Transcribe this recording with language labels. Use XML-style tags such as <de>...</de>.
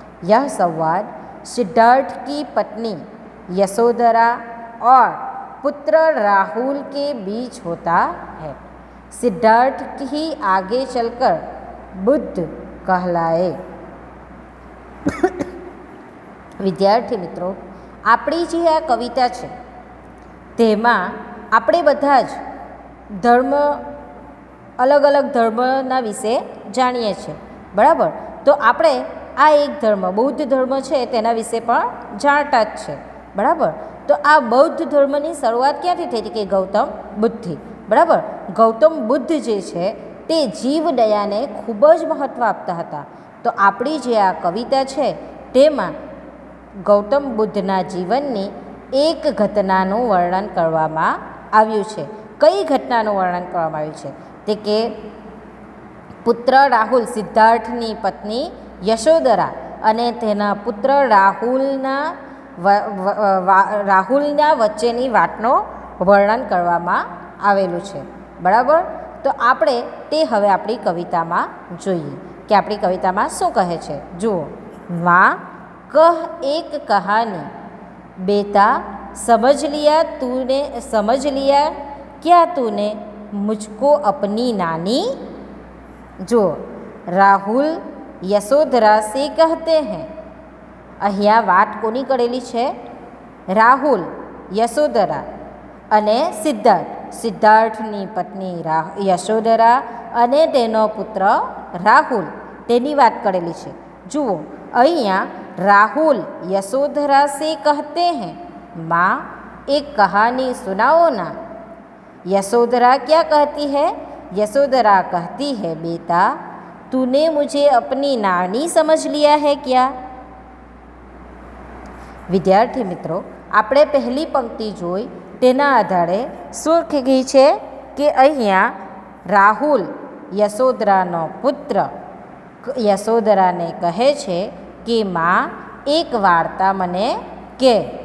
<hi>यह संवाद सिद्धार्थ की पत्नी यशोधरा और पुत्र राहुल के बीच होता है. सिद्धार्थ ही आगे चलकर बुद्ध कहलाए.</hi> <gu>વિદ્યાર્થી મિત્રો, આપણી જે આ કવિતા છે તેમાં આપણે બધા જ ધર્મ, અલગ અલગ ધર્મના વિશે જાણીએ છીએ. બરાબર, તો આપણે આ એક ધર્મ બૌદ્ધ ધર્મ છે તેના વિશે પણ જાણતા જ છે. બરાબર. તો આ બૌદ્ધ ધર્મની શરૂઆત ક્યાંથી થઈ હતી? કે ગૌતમ બુદ્ધથી. બરાબર. ગૌતમ બુદ્ધ જે છે તે જીવદયાને ખૂબ જ મહત્ત્વ આપતા હતા. તો આપણી જે આ કવિતા છે તેમાં ગૌતમ બુદ્ધના જીવનની એક ઘટનાનું વર્ણન કરવામાં આવ્યું છે. કઈ ઘટનાનું વર્ણન કરવામાં આવ્યું છે? તે કે પુત્ર રાહુલ, સિદ્ધાર્થની પત્ની યશોદરા અને તેના પુત્ર રાહુલના વચ્ચેની વાતનો વર્ણન કરવામાં આવેલું છે. બરાબર. તો આપણે તે હવે આપણી કવિતામાં જોઈએ કે આપણી કવિતામાં શું કહે છે. જુઓ.</gu> <hi>વાં કહ એક કહાની, બેટા समझ लिया क्या तूने मुझको अपनी नानी. जो રાહુલ યશોધરા સે કહતે हैं.</hi> <gu>અહીંયા વાત કોની કરેલી છે? રાહુલ, યશોધરા અને સિદ્ધાર્થની પત્ની યશોધરા અને તેનો પુત્ર રાહુલ, તેની વાત કરેલી છે. જુઓ અહીંયા</gu> <hi>રાહુલ યશોધરા સે કહતે हैं, माँ एक कहानी सुनाओ ना. यशोधरा क्या कहती है? यशोधरा कहती है, बेटा तूने मुझे अपनी नानी समझ लिया है क्या.</hi> <gu>વિદ્યાર્થી મિત્રો, આપણે પહેલી પંક્તિ જોઈ તેના આધારે શું કહી છે કે અહીંયા રાહુલ યશોધરાનો પુત્ર યશોધરાને કહે છે કે માં એક વાર્તા મને કહે.</gu>